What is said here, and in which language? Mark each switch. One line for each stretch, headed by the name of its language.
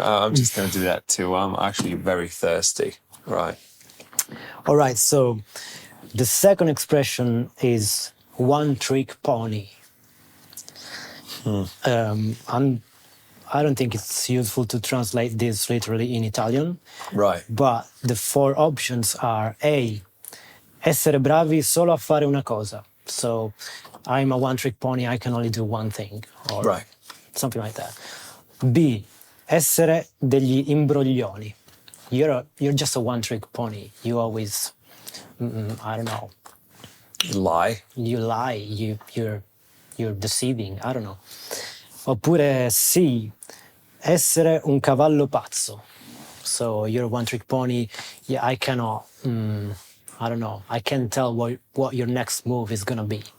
English: I'm just going to do that too. I'm actually very thirsty. Right. All right, so the second expression is one trick pony. I don't think it's useful to translate this literally in Italian, Right. but the 4 options are A,
Italian: essere bravi solo a fare una cosa.
English: So I'm a one-trick pony, I can only do one thing, or Right. something like that.
Italian: B, essere degli imbroglioni.
English: You're just a one-trick pony. You always, I don't know, Lie. you lie, you're deceiving, I don't know.
Italian: Oppure C, essere un cavallo pazzo.
English: So you're a one-trick pony. Yeah, I cannot, I don't know, I can't tell what your next move is gonna be.